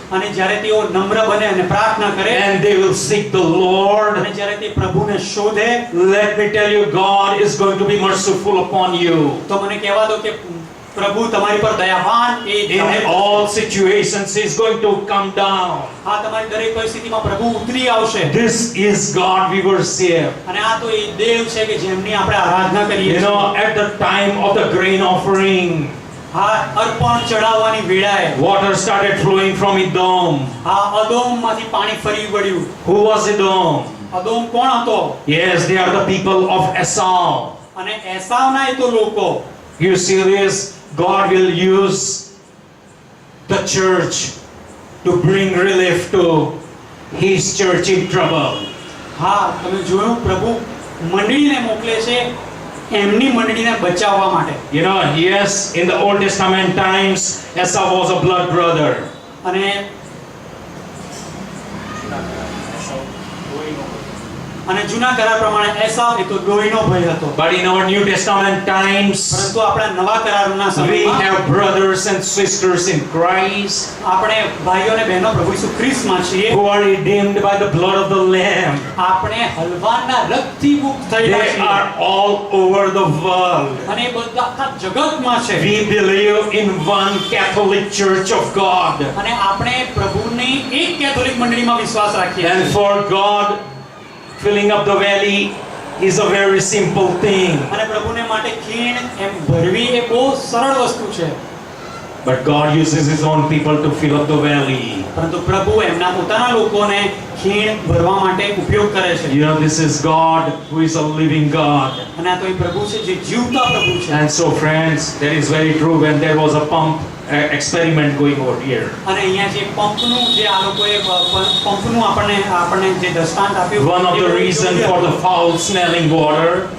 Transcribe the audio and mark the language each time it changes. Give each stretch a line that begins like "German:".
Gujarati: અને જ્યારે તેઓ નમ્ર બને અને પ્રાર્થના કરે,
English: and they will seek the Lord.
Gujarati: અને જ્યારે તે પ્રભુને શોધે,
English: Let me tell you, God is going to be merciful upon you.
Gujarati: તો મને કહેવા દો કે પ્રભુ તમારી પર દયાવાન એ
English: In all situations, He is going to come down.
Gujarati: હા, તમારી દરેક પરિસ્થિતિમાં પ્રભુ ઉતરી આવશે.
English: This is God we worship.
Gujarati: અને આ તો એ દેવ છે કે જેમની આપણે આરાધના કરીએ
English: You
Gujarati: છીએ.
English: know, at the time of the grain offering,
Gujarati: હા, અર્પણ ચડાવવાની વેળાએ
English: water started flowing from Edom.
Gujarati: હા, અદોમમાંથી પાણી ફરી વળ્યું.
English: Who was Edom?
Gujarati: અદોમ કોણ હતો?
English: Yes, they are the people of Esau.
Gujarati: અને એસાવના એ તો લોકો.
English: You see this? God will use the church to bring relief to His church in trouble.
Gujarati: હા, તમે જોયું પ્રભુ મંડળીને મોકલે છે એમની મંડળીને બચાવવા માટે.
English: You know, yes, in the Old Testament times, Esau was a blood brother.
Gujarati: અને જૂના કરાર પ્રમાણે એસાવ એ તો લોહીનો ભય હતો.
English: But in our New Testament times,
Gujarati: પરંતુ આપણા નવા કરારના
English: we
Gujarati: સમયમાં
English: have brothers and sisters in Christ
Gujarati: આપણે ભાઈઓ અને બહેનો પ્રભુ ઈસુ ખ્રિસ્તમાં છીએ.
English: who are redeemed by the blood of the Lamb.
Gujarati: આપણે હલવાના રક્તથી મુક્ત થયેલા
English: They
Gujarati: છીએ.
English: are all over the world.
Gujarati: અને એ બધા આખા જગતમાં છે.
English: We believe in one Catholic Church of God.
Gujarati: અને આપણે પ્રભુની એક કેથોલિક મંડળીમાં વિશ્વાસ રાખીએ
English: And
Gujarati: છીએ.
English: for God, filling up the valley is a very simple thing.
Gujarati: અને પ્રભુને માટે ખીણ એમ ભરવી એ બહુ સરળ વસ્તુ છે.
English: But God uses His own people to fill up the valley.
Gujarati: પરંતુ પ્રભુ એમના પોતાના લોકોને ખીણ ભરવા માટે ઉપયોગ કરે છે.
English: You know, this is God who is a living God.
Gujarati: અને આ તો એ પ્રભુ છે જે જીવતા પ્રભુ છે.
English: And so, friends, that is very true. When there was a pump experiment going on here,
Gujarati: અને અહીંયા જે પંપનું જે આ લોકોએ પંપનું આપણને જે દ્રષ્ટાંત આપ્યું,
English: one of the reason for the foul smelling water